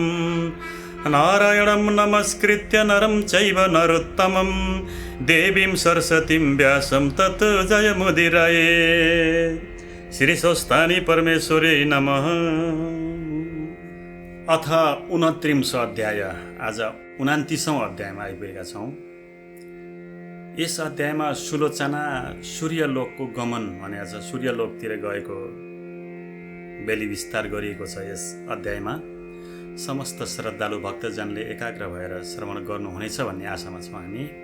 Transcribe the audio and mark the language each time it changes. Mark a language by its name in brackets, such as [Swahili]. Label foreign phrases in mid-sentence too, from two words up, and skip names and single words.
[Sanskrit] नारायणं नमस्कृत्य नरं चैव नरोत्तमं देवीं सरस्वतीं व्यासं तत् जयमुदीरये। श्री स्वस्तानी परमेश्वरी नमः। अथ 29 अध्याय। [Nepali] आज 29औं अध्यायमा आइपुगेका छौँ। यस अध्यायमा सुलोचना सूर्यलोकको गमन भने आज सूर्यलोकतिर गएको बेली विस्तार गरिएको छ। यस अध्यायमा समस्त श्रद्धालु भक्तजनले एकाग्र भएर श्रवण गर्नुहुनेछ भन्ने आशामा छौँ हामी।